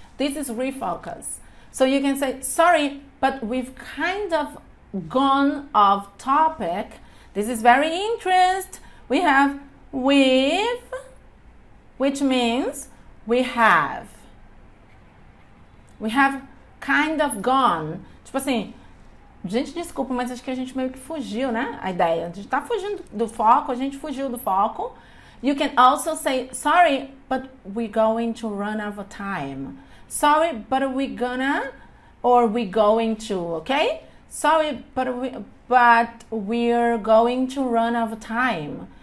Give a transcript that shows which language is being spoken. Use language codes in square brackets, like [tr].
[en] This is refocus. So you can say, sorry, but we've kind of gone off topic. This is very interesting. We have with, which means we have. We have kind of gone. [pt] Tipo assim, gente, desculpa, mas acho que a gente meio que fugiu, né? A ideia. A gente tá fugindo do foco, a gente fugiu do foco. [en] You can also say, sorry, but we're going to run out of time. Sorry, but we're gonna, or we're going to, okay? Sorry, but we're going to run out of time.